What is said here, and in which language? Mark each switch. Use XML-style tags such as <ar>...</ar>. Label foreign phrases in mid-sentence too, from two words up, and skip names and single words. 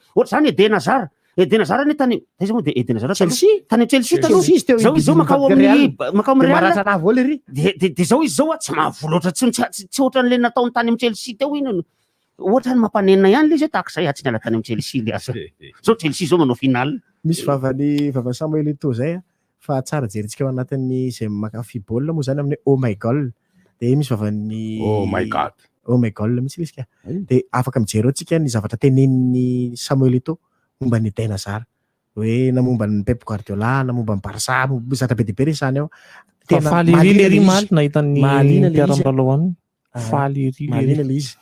<mg>Ohatr'izany Eden Hazard ne tany zay moa de Eden Hazard tany Chelsea taloha zao izy zao makao amin'ny Real de zao izy zao tsy mahavola ohatry tsy ohatran'le nataony tany amin'ny Chelsea teo iny ohatrany mampanenina ihany le izy tahaka izay tsy niala tany amin'ny Chelsea le asa zao Chelsea zao manao final. Misy vava Samuel Eto'o zay fa tsara jerintsika ao anatin'ny zay makafy baolina moa zany amin'ny Oh my goal de misy vavany Oh my goal mihitsy izy de afaka mijery antsika ny zavatra tenenin'ny Samuel Eto'o momba ny Eden Hazard hoe namomba ny Pep Guardiola, namomba ny Barça, zatra be dehibe resany ao. Faly ery maly nahitan'ny mpiara-milalao aminy. Faly malina le izy.</mg>